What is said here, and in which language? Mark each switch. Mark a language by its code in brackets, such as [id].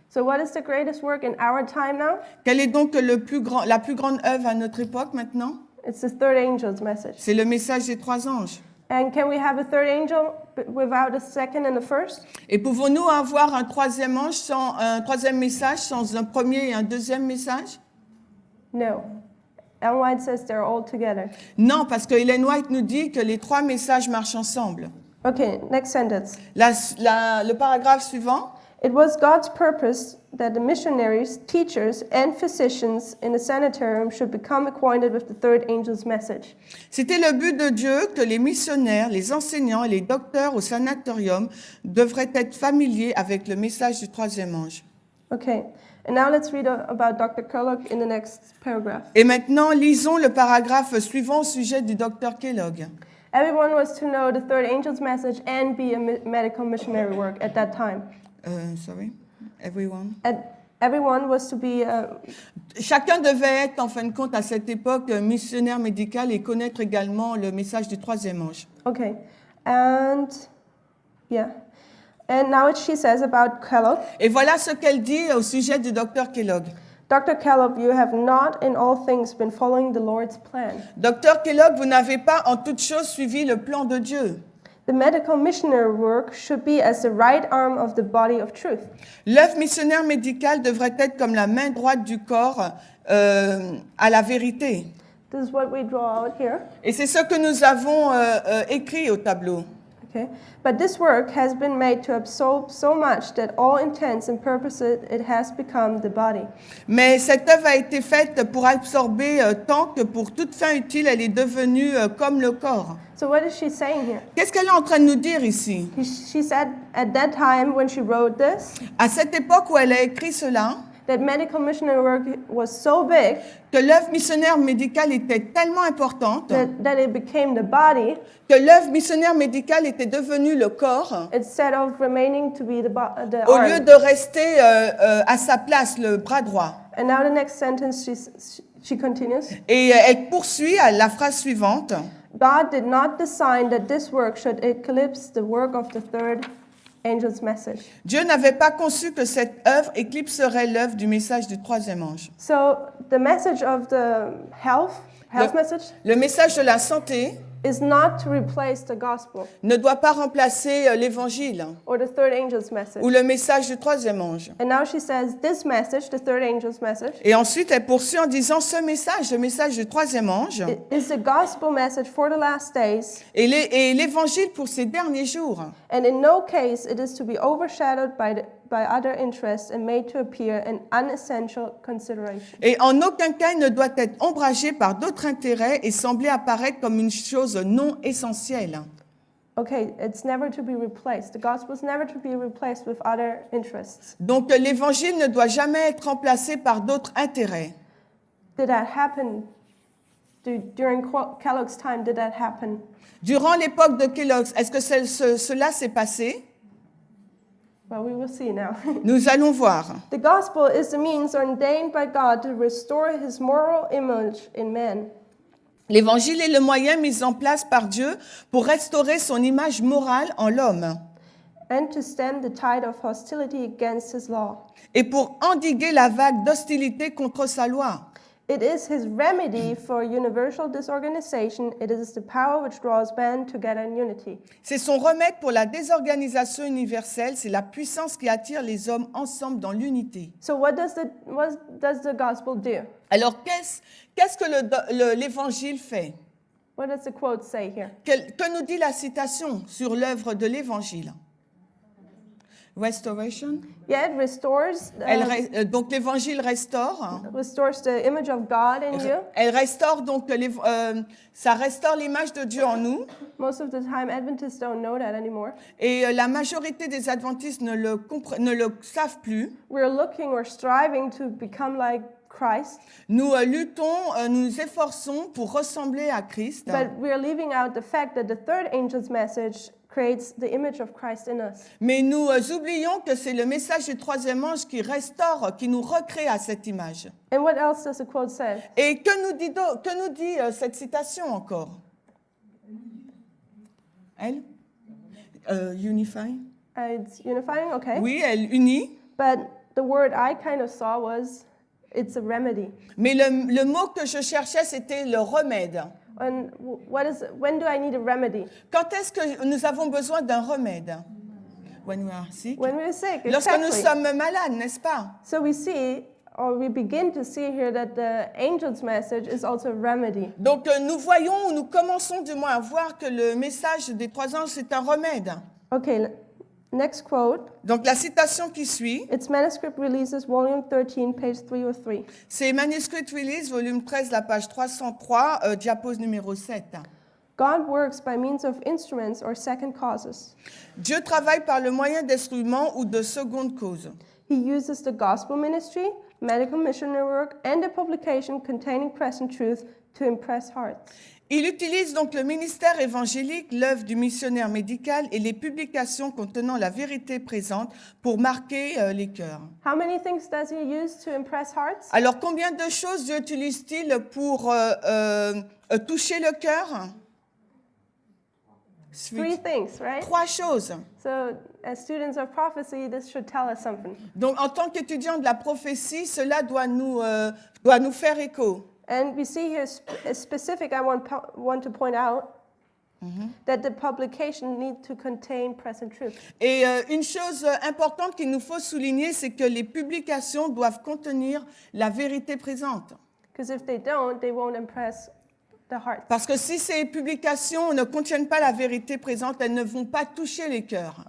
[en] So what is the greatest work in our time now? [fr] Quelle est donc la plus grande œuvre à notre époque maintenant? [en] It's the third angel's message. [fr] C'est le message des trois anges. [en] And can we have a third angel without a second and a first? [fr] Et pouvons-nous avoir un troisième message sans un premier et un deuxième message? [en] No. Ellen White says they're all together. [fr] Non, parce que Ellen White nous dit que les trois messages marchent ensemble. [en] Okay, next sentence. [fr] Le paragraphe suivant. [en] It was God's purpose that the missionaries, teachers, and physicians in the sanitarium should become acquainted with the third angel's message. [fr] C'était le but de Dieu que les missionnaires, les enseignants et les docteurs au sanatorium devraient être familiers avec le message du troisième ange. [en] Okay, and now let's read about Dr. Kellogg in the next paragraph. [fr] Et maintenant, lisons le paragraphe suivant au sujet du docteur Kellogg. [en] Everyone was to know the third angel's message and be a medical missionary work at that time. Sorry, everyone. Everyone was to be. [fr] Chacun devait être, en fin de compte, à cette époque, missionnaire médical et connaître également le message du troisième ange. [en] Okay, and yeah, and now she says about Kellogg. [fr] Et voilà ce qu'elle dit au sujet du docteur Kellogg. [en] Dr. Kellogg, you have not in all things been following the Lord's plan. [fr] Docteur Kellogg, vous n'avez pas en toute chose suivi le plan de Dieu. [en] The medical missionary work should be as the right arm of the body of truth. [fr] L'œuvre missionnaire médicale devrait être comme la main droite du corps à la vérité. [en] This is what we draw out here. [fr] Et c'est ce que nous avons écrit au tableau. [en] Okay, but this work has been made to absorb so much that all intents and purposes it has become the body. [fr] Mais cette œuvre a été faite pour absorber tant que pour toute fin utile, elle est devenue comme le corps. [en] So what is she saying here? [fr] Qu'est-ce qu'elle est en train de nous dire ici? [en] She said at that time when she wrote this, [fr] À cette époque où elle a écrit cela, [en] that medical missionary work was so big [fr] que l'œuvre missionnaire médicale était tellement importante, [en] that it became the body [fr] que l'œuvre missionnaire médicale était devenue le corps, [en] instead of remaining to be the [fr] au [en] arm. [fr] lieu de rester à sa place, le bras droit. [en] And now the next sentence she continues. [fr] Et elle poursuit à la phrase suivante. [en] God did not design that this work should eclipse the work of the third angel's message. [fr] Dieu n'avait pas conçu que cette œuvre éclipserait l'œuvre du message du troisième ange. [en] So the message of the health message [fr] Le message de la santé [en] is not to replace the gospel [fr] ne doit pas remplacer l'évangile [en] or the third angel's message. [fr] ou le message du troisième ange. [en] And now she says this message, the third angel's message, [fr] Et ensuite, elle poursuit en disant ce message, le message du troisième ange, [en] is the gospel message for the last days, [fr] et l'évangile pour ces derniers jours. [en] and in no case it is to be overshadowed by other interests and made to appear an unessential consideration. [fr] Et en aucun cas, il ne doit être ombragé par d'autres intérêts et sembler apparaître comme une chose non essentielle. [en] Okay, it's never to be replaced. The gospel is never to be replaced with other interests. [fr] Donc l'évangile ne doit jamais être remplacé par d'autres intérêts. [en] Did that happen during Kellogg's time? Did that happen? [fr] Durant l'époque de Kellogg's, est-ce que cela s'est passé? [en] Well, we will see now. [fr] Nous allons voir. [en] The gospel is the means ordained by God to restore his moral image in man. [fr] L'évangile est le moyen mis en place par Dieu pour restaurer son image morale en l'homme [en] And to stem the tide of hostility against his law. [fr] et pour endiguer la vague d'hostilité contre sa loi. [en] It is his remedy for universal disorganization. It is the power which draws men together in unity. [fr] C'est son remède pour la désorganisation universelle, c'est la puissance qui attire les hommes ensemble dans l'unité. [en] So what does the gospel do? [fr] Alors qu'est-ce que l'évangile fait? [en] What does the quote say here? [fr] Que nous dit la citation sur l'œuvre de l'évangile? [en] Restoration. Yeah, it restores [fr] Donc l'évangile restaure. [en] restores the image of God in you. [fr] Elle restaure donc ça restaure l'image de Dieu en nous. [en] Most of the time, Adventists don't know that anymore. [fr] Et la majorité des adventistes ne le savent plus. [en] We're striving to become like Christ, [fr] Nous luttons, nous nous efforçons pour ressembler à Christ. [en] but we're leaving out the fact that the third angel's message creates the image of Christ in us. [fr] Mais nous oublions que c'est le message du troisième ange qui restaure, qui nous recrée à cette image. [en] And what else does the quote say? [fr] Et que nous dit cette citation encore? Elle? [en] Unify? It's unifying, okay. [fr] Oui, elle unit. [en] But the word I kind of saw was it's a remedy. [fr] Mais le mot que je cherchais, c'était le remède. [en] And when do I need a remedy? [fr] Quand est-ce que nous avons besoin d'un remède? [en] When we are sick. When we're sick, [fr] Lorsque nous [en] exactly. [fr] sommes malades, n'est-ce pas? [en] So we begin to see here that the angel's message is also a remedy. [fr] Donc nous commençons du moins à voir que le message des trois anges, c'est un remède. [en] Okay, next quote. [fr] Donc la citation qui suit, [en] It's Manuscript Releases, Volume 13, page 303. [fr] c'est Manuscript Release, volume 13, la page 303, diapose numéro 7. [en] God works by means of instruments or second causes. [fr] Dieu travaille par le moyen d'instruments ou de secondes causes. [en] He uses the gospel ministry, medical missionary work, and the publication containing present truth to impress hearts. [fr] Il utilise donc le ministère évangélique, l'œuvre du missionnaire médical et les publications contenant la vérité présente pour marquer les cœurs. [en] How many things does he use to impress hearts? [fr] Alors, combien de choses Dieu utilise-t-il pour toucher le cœur? [en] Three things, right? [fr] 3 choses. [en] So, as students of prophecy, this should tell us something. [fr] Donc, en tant qu'étudiants de la prophétie, cela doit nous faire écho. [en] And we see here specific, I want to point out that the publication needs to contain present truth. [fr] Et une chose importante qu'il nous faut souligner, c'est que les publications doivent contenir la vérité présente. [en] Because if they don't, they won't impress the heart. [fr] Parce que si ces publications ne contiennent pas la vérité présente, elles ne vont pas toucher les cœurs.